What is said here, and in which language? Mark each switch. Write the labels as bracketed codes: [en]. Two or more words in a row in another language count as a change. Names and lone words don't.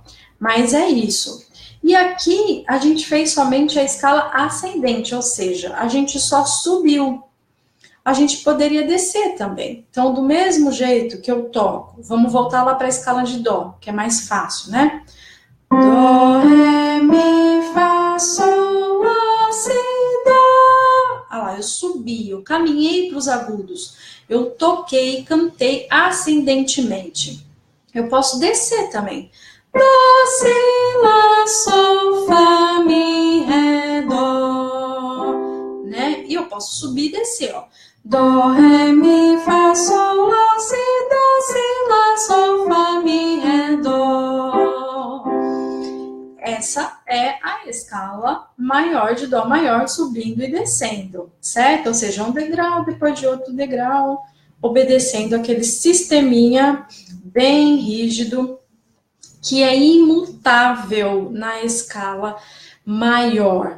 [pt] Mas é isso. E aqui a gente fez somente a escala ascendente, ou seja, a gente só subiu. A gente poderia descer também. Então, do mesmo jeito que eu toco, vamos voltar lá para a escala de dó, que é mais fácil, né? Dó, ré, mi, fá, sol, lá, si, dó. Ah lá, eu subi, eu caminhei para os agudos. Eu toquei, cantei ascendentemente. Eu posso descer também. Dó, si, lá, sol, fá, mi, ré, dó. Né? E eu posso subir e descer, ó. Dó, ré, mi, fá, sol, lá, si, dó, si, lá, sol, fá, mi, ré, dó. Essa é a escala maior de dó maior, subindo e descendo, certo? Ou seja, um degrau depois de outro degrau, obedecendo aquele sisteminha bem rígido, que é imutável na escala maior.